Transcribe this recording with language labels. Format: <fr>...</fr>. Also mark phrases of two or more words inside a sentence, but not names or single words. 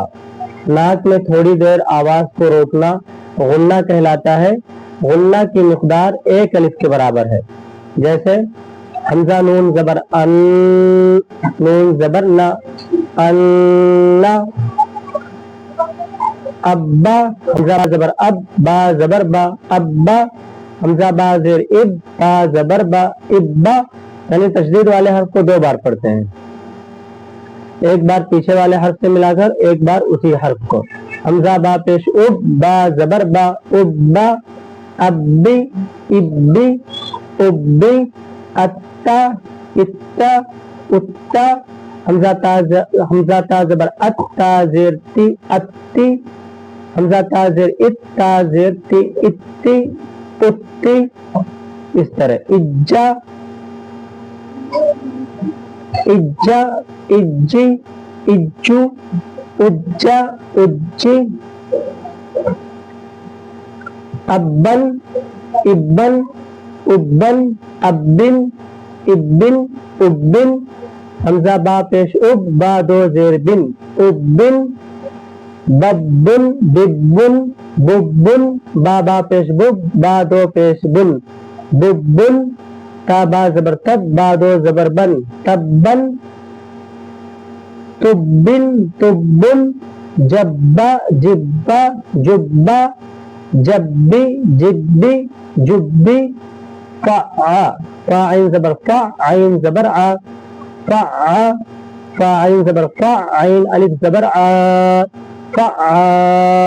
<ur>ناک میں تھوڑی دیر آواز کو روکنا غنہ کہلاتا ہے۔ غنہ کی مقدار ایک الف کے برابر ہے، جیسے حمزہ نون زبر ان، نون زبر نا، ان، ابا حمزہ زبر اب، با زبر با، ابا حمزہ با زیر اب، با زبر با، ابا۔ یعنی تشدید والے حرف کو دو بار پڑھتے ہیں، ایک بار پیچھے والے حرف سے ملا کر، ایک بار اسی حرف کو۔ حمزہ با پیش اب، با زبر با، ابا، ابی، ابی، ابی، اتا، اتا، اتا، حمزہ تا زبر ات، تا زیر تی، اتی، حمزہ تا زیر ات، تا زیر تی، اتی، اتی۔ اس طرح اجا، اجا، اجی، اجو، اجا، اجی۔ ابن، ابن، ابن، ابن، ابن، ابن۔ حمزہ با پیش اب، با دو زیر بن، ابن، ببن، ببن، ببن، با با پیش بب، با دو پیش بن، ببن۔ تا با زبر تب، با دو زبر بن، تبن، تبن، تبن۔ جبا، جبا، جبا، جبی، جبی، جبی۔ فعا، فا عین زبر فا، عین زبر ع، فعا، فا عین زبر فا، عین الف زبر ع، فعا۔</ur>